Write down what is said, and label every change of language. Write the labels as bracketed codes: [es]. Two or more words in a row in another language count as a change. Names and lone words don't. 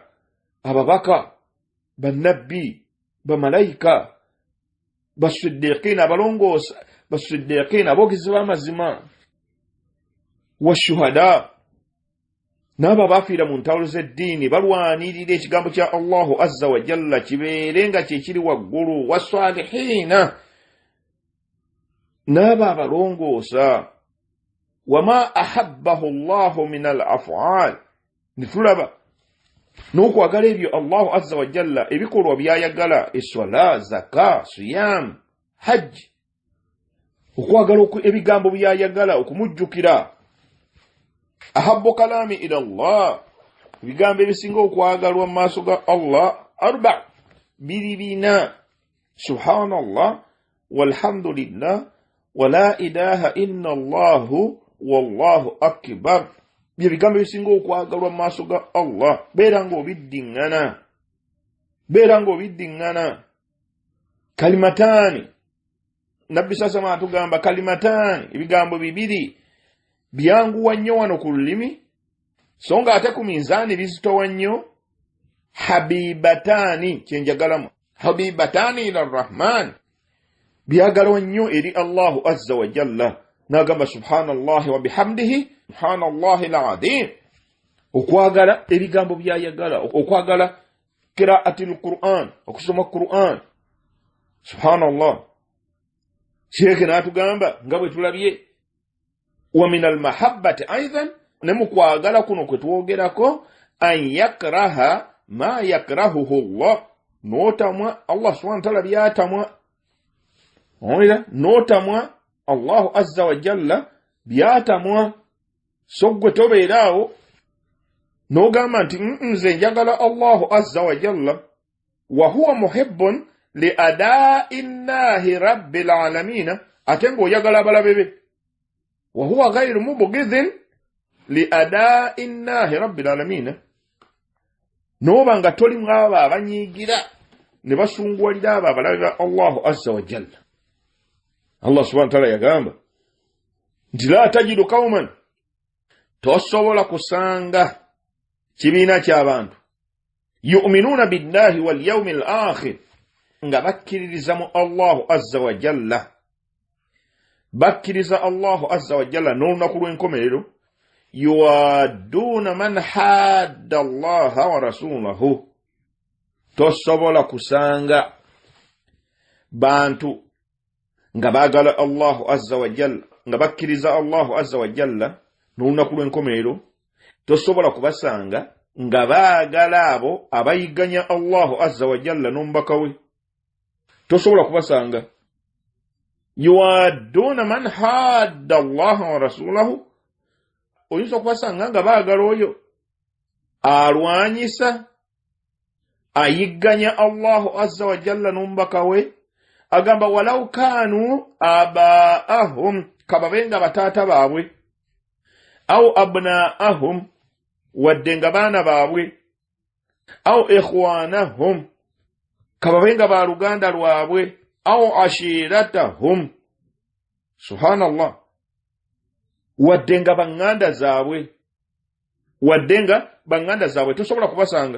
[lg] Ababaka, bannabbi, bamalayika, basiddiqina, abalongoosa, basiddiqina, aboogezi b'amazima, washuhada, n'abo abafiira mu ntalo z'eddiini balwanirira ekigambo kya [ar] الله عز وجل [lg] kibeere nga kyekiri waggulu, wasalihiina, n'abo abalongoosa. [ar] وما أحبه الله من الأفعال, [lg] nitulaba n'okwagala ebyo [ar] الله عز وجل [lg] ebikolwa byayagala, eswala, zaka, siyam, hajj. Okwagala ebigambo byayagala, okumujjukira. [ar] أحب الكلام إلى الله, [lg] ebigambo ebisinga okwagalwa mu maaso ga Allah, arba, bina, [ar] سبحان الله والحمد لله ولا إله إلا الله والله أكبر. [lg] Bye bigambo ebisinga okwagalwa mu maaso ga Allah. Beera ng'obiddiŋŋana. Kalimataani, Nabbi sasama atugamba kalimataani, ebigambo bibiri byanguwa nnyo wano ku lulimi, so nga ate ku minzaani bizitowa nnyo. Habibataani, kyenjagalamu, [ar] حبيبتان إلى الرحمن, [lg] byagalwa nnyo eri [ar] الله عز وجل. n'agamba سبحان الله وبحمده سبحان الله العظيم. [lg] Okwagala ebigambo byayagala, okwagala [ar] قراءة القرآن, [lg] okusoma Qur'an. Subhanallah. Sheikh n'atugamba nga bwe tulabye [ar] ومن المحبة أيضا, [lg] ne mu kwagala kuno kwe twogerako [ar] أن يكره ما يكرهه الله, [lg] notamwa [ar] الله سبحانه وتعالى [lg] byatamwa. Oira notamwa [ar] الله عز وجل [lg] byatamwa. So gwe tobeeraawo n'ogamba nti nze njagala [ar] الله عز وجل وهو محب لأعداء الله رب العالمين, [lg] ate ng'oyagala abalabe be. [ar] وهو غير مبغض لأعداء الله رب العالمين, [lg] n'oba nga toli mu abo abanyiigira ne basunguwalira abo abalabe ba [ar] الله عز وجل. الله سبحانه وتعالى [lg] yagamba nti [ar] لا تجد قوما, [lg] tosobola kusanga kibiina ky'abantu [ar] يؤمنون بالله واليوم الآخر, [lg] nga bakkiririza mu [ar] الله عز وجل, bakkiriza الله عز وجل [lg] n'olunaku lw'enkomerero, [ar] يوادون من حاد الله ورسوله, [lg] tosobola kusanga bantu nga baagala [ar] الله عز وجل, [lg] nga bakkiriza [ar] الله عز وجل [lg] n'olunaku lw'enkomerero, tosobola kubasanga nga baagala abo abayigganya [ar] الله عز وجل [lg] n'omubaka we. Tosobola kubasanga [ar] يوادون من حاد الله ورسوله, [lg] oyinza okubasanga nga baagala oyo alwanyisa ayigganya [ar] الله عز وجل [lg] n'omubaka we. Agamba [ar] ولو كانوا آباءهم, [lg] kababenga bataata baabwe, [ar] أو أبناءهم, [lg] wadde nga baana baabwe, [ar] أو إخوانهم, [lg] kababenga ba luganda lwabwe, [ar] أو عشيرتهم, [lg] subhanallah, wadde nga baŋŋanda zaabwe, wadde nga baŋŋanda zaabwe, tosobola kubasanga.